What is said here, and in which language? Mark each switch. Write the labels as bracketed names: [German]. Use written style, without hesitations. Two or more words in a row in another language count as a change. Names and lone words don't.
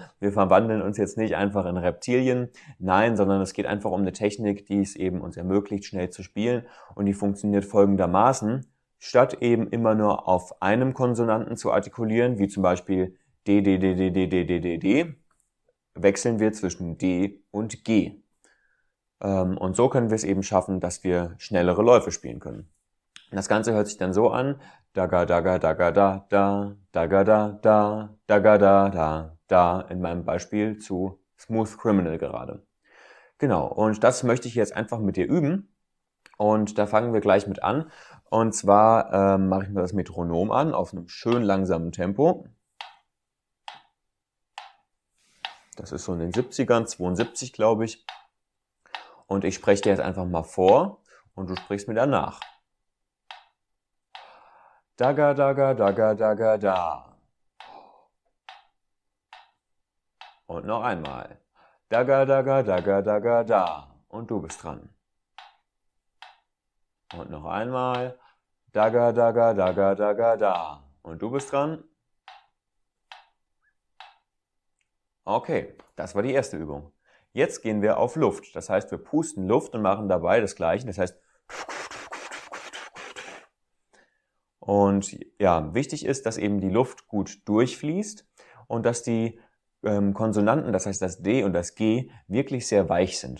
[German] Wir verwandeln uns jetzt nicht einfach in Reptilien, nein, sondern es geht einfach um eine Technik, die es eben uns ermöglicht, schnell zu spielen, und die funktioniert folgendermaßen: Statt eben immer nur auf einem Konsonanten zu artikulieren, wie zum Beispiel D, D, D, D, D, D, D, D, D, wechseln wir zwischen D und G. Und so können wir es eben schaffen, dass wir schnellere Läufe spielen können. Das Ganze hört sich dann so an: Daga, daga, daga, da, da, daga, da, da, daga, da, da, da, in meinem Beispiel zu Smooth Criminal gerade. Genau, und das möchte ich jetzt einfach mit dir üben. Und da fangen wir gleich mit an. Und zwar mache ich mir das Metronom an, auf einem schön langsamen Tempo. Das ist so in den 70ern, 72 glaube ich. Und ich spreche dir jetzt einfach mal vor und du sprichst mir danach. Daga, daga, daga, daga, da. Und noch einmal. Daga, daga, daga, daga, da. Und du bist dran. Und noch einmal. Daga, daga, daga, daga, da. Und du bist dran. Okay, das war die erste Übung. Jetzt gehen wir auf Luft. Das heißt, wir pusten Luft und machen dabei das Gleiche. Das heißt, und ja, wichtig ist, dass eben die Luft gut durchfließt und dass die Konsonanten, das heißt das D und das G, wirklich sehr weich sind.